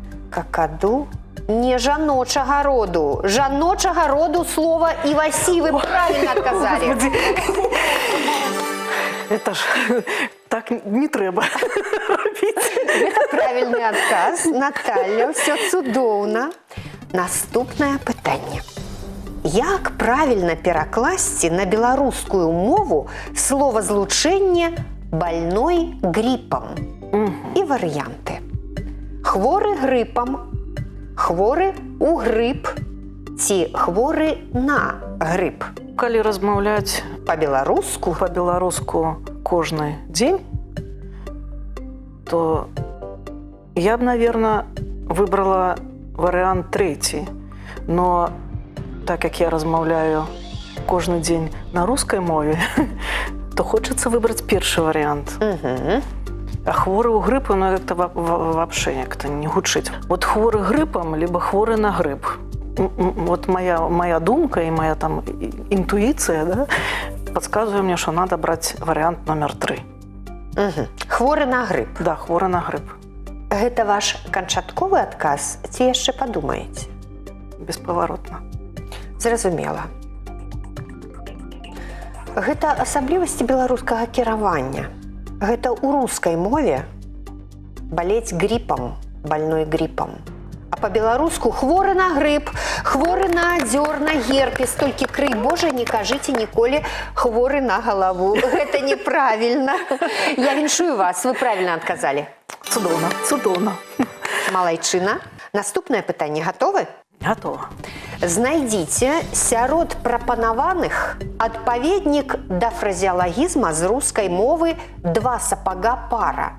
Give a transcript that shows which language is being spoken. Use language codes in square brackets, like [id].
[be] Какаду не жаночага роду. Жаночага роду слова івасі. Вы правильно адказалі. Это ж так не трэба робіць. Гэта правільны адказ. Наталья, ўсё цудоўна. Наступнае пытанне. Як правільна перакласці на беларускую мову словазлучэнне «больной гриппом»? І варыянты. Хворы грыпам, хворы у грып ці хворы на грып. Калі размаўляць Па-беларуску? Па-беларуску кожны дзень, то я б, наверное, выбрала варыянт 3. Но так як я размаўляю кожны дзень на рускай мове, то хочется выбраць першы варыянт. А хворы ў грыпу, ну, як-то вообще як-то не гучыць. Вот хворы грыпам, либо хворы на грып. [ru] Вот моя думка и моя там интуиция, да, подсказывает мне, что надо брать вариант номер 3. [be] Хворы на грып. Да, хворы на грып. Гэта ваш канчатковы адказ ці яшчэ падумаеце? Беспаваротна. Зразумела. Гэта асаблівасці беларускага кіравання. Гэта ў рускай мове балець грипам, больной грипам. А по-беларуску хворы на грып, хворы на дзёр, на герпес, толькі крый Божа, не кажыце ніколі хворы на галаву. Гэта неправільна. Я віншую вас, вы правільна адказалі. Цудоўна, цудоўна. Малайчына. Наступнае пытанне гатовы? [ru] Готова. [be] Знайдзіце сярод прапанаваных адпаведнік да фразеалагізма з рускай мовы «два сапага пара».